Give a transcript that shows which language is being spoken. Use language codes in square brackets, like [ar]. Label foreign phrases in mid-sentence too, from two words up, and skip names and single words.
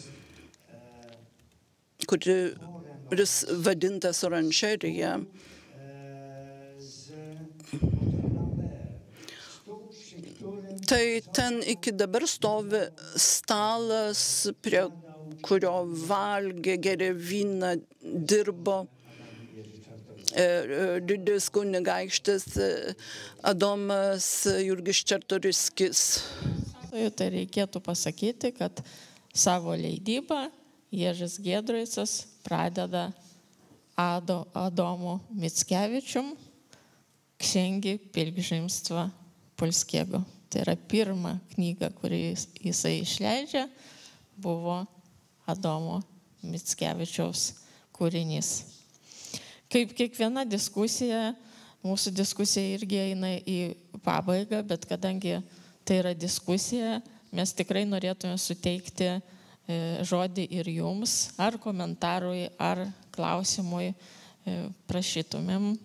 [lt] kuris vadintas oranžerija, tai ten iki dabar stovi stalas, prie kurio valgė, gėrė vyną, dirbo didis kunigaikštis Adomas Jurgis Čartoriskis. Tai reikėtų pasakyti, kad savo leidybą Jerzys Giedroycas pradeda Adomu Mickevičium Księgi pielgrzymstwa polskiego. Tai yra pirma knyga, kurį jisai išleidžia, buvo Adomo Mickevičiaus kūrinys. Kaip kiekviena diskusija, mūsų diskusija irgi eina į pabaigą, bet kadangi tai yra diskusija, mes tikrai norėtume suteikti žodį ir jums, ar komentarui, ar klausimui prašytumėm.